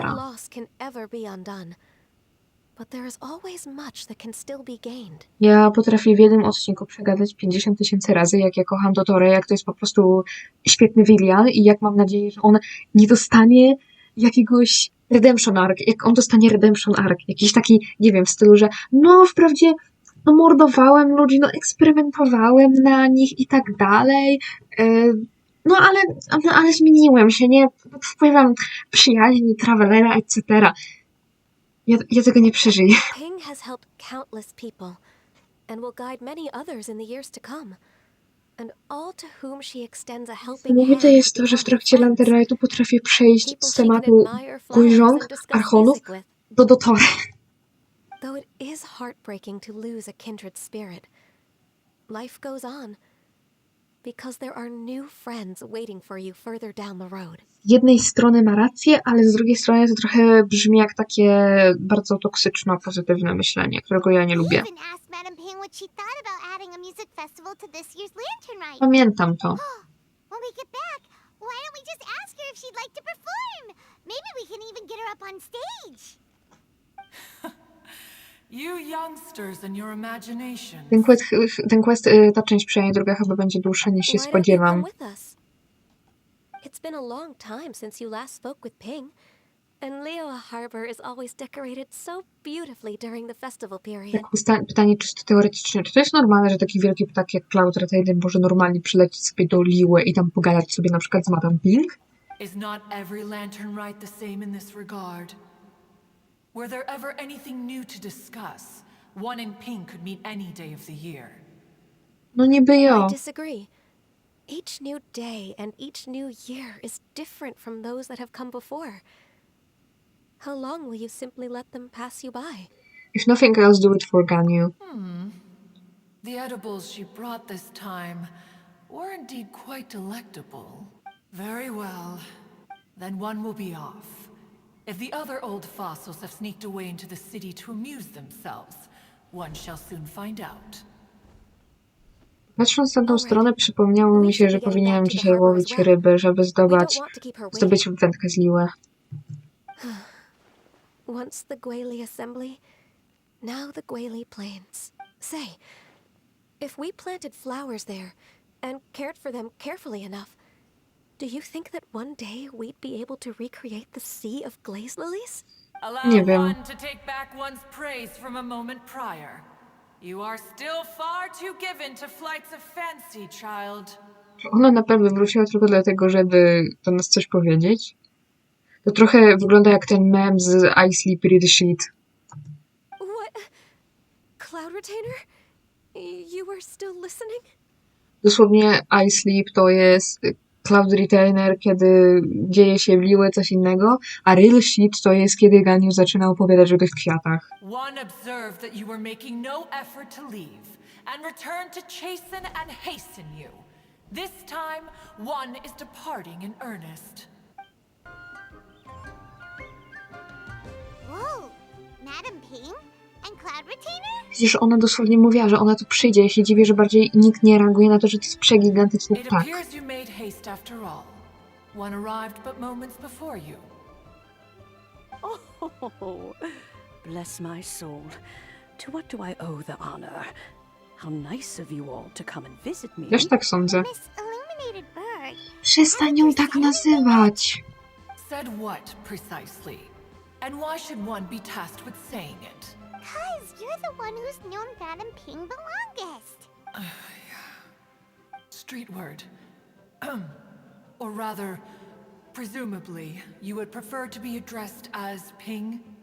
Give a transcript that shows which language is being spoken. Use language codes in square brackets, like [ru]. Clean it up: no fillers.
[en] No loss can ever be undone, but there is always much that can still be gained. [pl] Ja potrafię w jednym odcinku przegadać 50 000 razy, jak ja kocham Totorę, jak to jest po prostu świetny Willian i jak mam nadzieję, że on nie dostanie jakiegoś redemption arc, jak on dostanie redemption arc, jakiś taki, nie wiem, w stylu, że no wprawdzie no mordowałem ludzi, no eksperymentowałem na nich i tak dalej, no ale zmieniłem się, nie, pod wpływem przyjaźni, travelera, etc. Ja tego nie przeżyję. [en] Ping has helped countless people and will guide many others in the years to come. And all to whom she extends a helping hand. [pl] Niesamowite jest to, że w trakcie Lanternightu potrafię przejść z tematu Gujong, Archonów do Dotory. [en] Though it is heartbreaking to lose a kindred spirit, life goes on because there are new friends waiting for you further down the road. [pl] Z jednej strony ma rację, ale z drugiej strony to trochę brzmi jak takie bardzo toksyczno-pozytywne myślenie, którego ja nie lubię. [en] Even asked Madame Ping what she thought about adding a music festival to this year's Lantern Rite. [pl] Pamiętam to. [en] When we get back, why don't we just ask her if she'd like to perform? Maybe we can even get her up on stage. You youngsters and your imagination. [pl] Ten quest, ta część przynajmniej druga chyba będzie dłuższa niż się [en] Why don't you [pl] spodziewam. [en] come with us? It's been a long time since you last spoke with Ping, and Leo Harbor is always decorated so beautifully during the festival period. [pl] Tak, pytanie czysto teoretyczne. Czy to jest normalne, że taki wielki ptak jak Cloud Retainer może normalnie przylecieć sobie do Liły i tam pogadać sobie na przykład z Madame Ping? [en] Is not every lantern rite the same in this regard? Were there ever anything new to discuss? One in pink could mean any day of the year. [pl] No niby jo. [en] I disagree. Each new day and each new year is different from those that have come before. How long will you simply let them pass you by? If nothing else, do it for Ganyu. The edibles she brought this time were indeed quite delectable. Very well. Then one will be off. If the other old fossils have sneaked away into the city to amuse themselves, one shall soon find out. [pl] Patrząc na tą stronę, przypomniało mi się, że powinienem dzisiaj łowić ryby, żeby zdobyć wędkę z Liły. [en] Once the Guili Assembly, now the Guili Plains. Say, if we planted flowers there and cared for them carefully enough, do you think that one day we'd be able to recreate the sea of glaze lilies? [pl] Nie [en] Allow [pl] wiem. [en] one to take back one's praise from a moment prior. You are still far too given to flights of fancy, child. [pl] Czy ona naprawdę wróciła tylko dlatego, żeby do nas coś powiedzieć? To trochę wygląda jak ten mem z I Sleep Read Sheet. [en] What? Cloud Retainer? You were still listening? [pl] Dosłownie I Sleep to jest Cloud Retainer, kiedy dzieje się w Liyue coś innego, a Real Sheet to jest kiedy Ganyu zaczyna opowiadać o tych kwiatach. [en] One observed that you were making no effort to leave, and returned to chasten and hasten you. This time, one is departing in earnest. Whoa, Madam Ping and Cloud Retainer? [pl] Przecież ona dosłownie mówiła, że ona tu przyjdzie. Ja się dziwię, że bardziej nikt nie reaguje na to, że to jest przegigantyczny [en] It [pl] ptak. [en] appears you made haste after all. One arrived but moments before you. Oh, bless my soul. To what do I owe the honor? How nice of you all to come and visit me. [pl] Też tak sądzę. [en] Miss Illuminated Bird. [pl] Przestań ją tak nazywać. [en] Said what, precisely? And why should one be tasked with saying it? 'Cause you're the one who's known Madam Ping the longest. Street word. Or rather, presumably, you would prefer to be addressed as Ping?